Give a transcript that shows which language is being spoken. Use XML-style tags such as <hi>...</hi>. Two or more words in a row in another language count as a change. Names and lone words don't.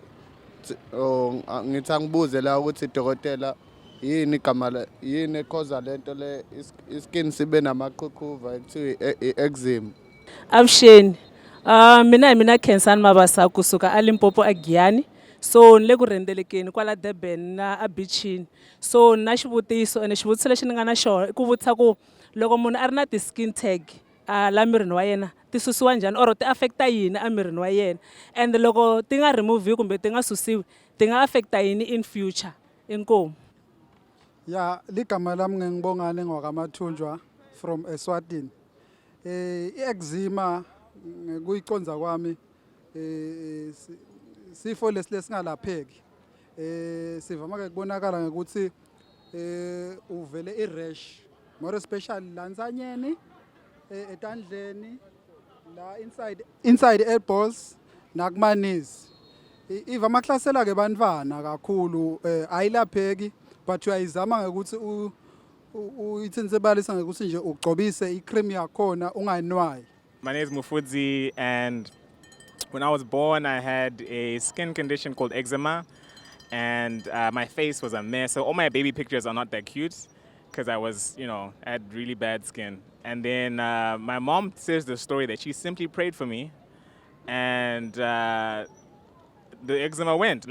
<zu>Ngithi angibuze la ukuthi dokotela yini igama yini ekhoza lento le iskin sibe namaqhuqhuva ekuthiwa i-eczema.</zu> <ts>Avuxeni. Mina Khensani Mabasa kusuka eLimpopo eGiyani. So ni le ku rhendzelekeni kwala Durban na a beachini. So na xivutiso, ene xivutiso lexi ni nga na xona i ku vutisa ku loko munhu a ri na ti-</ts> <en>skin tag</en> <ts>la mirini wa yena ti susiwa njhani or ti affecta yini emirini wa yena, and loko ti nga remove kumbe ti nga susiwi ti nga affecta yini</ts> <en>in future.</en> <ts>Inkomu.</ts> <ss>Ya, ligama lami ngingibongane ngwakamathunjwa from Eswatini. I-eczema kuyiconza kwami sifo lesingalapheki. Sivama ke kubonakala ngokuthi uvele i-rash,</ss> <en>more especially</en> <ss>la nsanyeni, etandleni, la</ss> <en>inside elbows</en> <ss>nakuma knees. Ivama kuhlasela ke bantwana kakhulu, ayilapheki, but uyayizama ngokuthi uyithinsebalisa ngokuthi nje ugcobise i-cream yakhona ungayinwayi.</ss> <en>My name is Mufudzi, and when I was born, I had a skin condition called eczema, and my face was a mess. So all my baby pictures are not that cute because I had really bad skin. And then my mom says the story that she simply prayed for me, and the eczema went.</en>